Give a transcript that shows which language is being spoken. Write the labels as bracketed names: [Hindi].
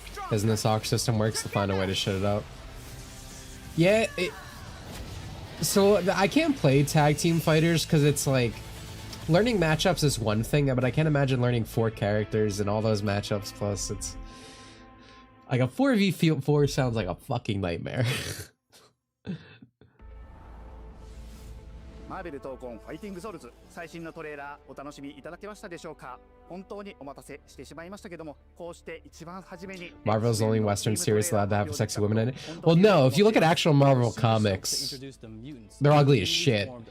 [English] Isn't this AUX system works to find a way to shut it up? Yeah, so I can't play tag team fighters because it's like learning matchups is one thing, but I can't imagine learning 4 characters and all those matchups. Plus, it's like a 4v4 sounds like a fucking nightmare. [Japanese] マーベル闘魂ファイティングソルズ最新のトレーラーお楽しみいただけましたでしょうか。本当にお待たせしてしまいましたけども、こうして一番初めに [English] Marvel's the only Western series allowed to have sexy women in it. Well, no, if you look at actual Marvel comics, they're ugly as shit.